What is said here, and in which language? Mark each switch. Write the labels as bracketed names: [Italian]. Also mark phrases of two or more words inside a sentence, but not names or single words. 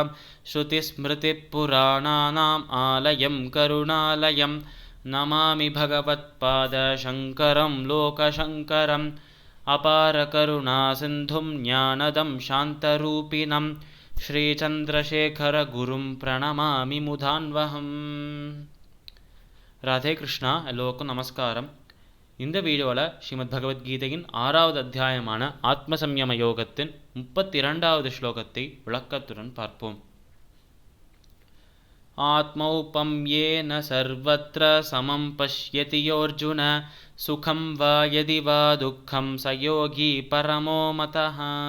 [Sanskrit] श्रुतिस्मृतिपुराणानाम् आलयं करुणालयं नमामि भगवत्पादशङ्करं लोकशङ्करम्। अपारकरुणासिन्धुं ज्ञानदं शान्तरूपिणं श्रीचन्द्रशेखरगुरुं प्रणमामि मुदान्वहम्. [Tamil] ராதே கிருஷ்ணா. எல்லோருக்கும் நமஸ்காரம். இந்த வீடியோவில் ஸ்ரீமத் பகவத்கீதையின் 6வது அத்தியாயமான ஆத்மசம்யம யோகத்தின் 32வது ஸ்லோகத்தை விளக்கத்துடன் பார்ப்போம். [Sanskrit] आत्मौपम्येन सर्वत्र समं पश्यति योऽर्जुन सुखं वा यदि वा दुःखं सयोगी परमो मतः.